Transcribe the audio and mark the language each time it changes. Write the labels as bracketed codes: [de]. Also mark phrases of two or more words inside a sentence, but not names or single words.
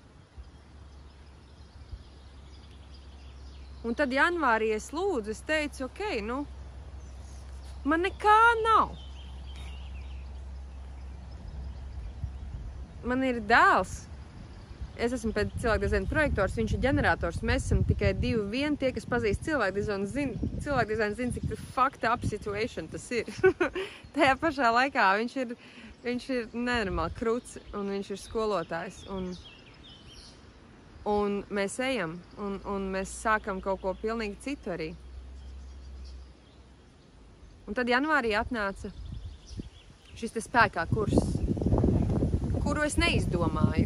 [lv] Un tad janvārī es lūdzu, es teicu, ok, nu, man nekā nav. Man ir dēls. Es esmu pēc cilvēkdizaina projektors, viņš ir ģenerators. Mēs esam tikai 2-1 tie, kas pazīst cilvēkdizainu, zina, cik [en] fucked up situation [lv] tas ir. Tajā pašā laikā viņš ir nenormāli kruts un viņš ir skolotājs. Un mēs ejam, un mēs sākam kaut ko pilnīgi citu arī. Un tad janvārī atnāca šis te spēkā kurs, kuru es neizdomāju.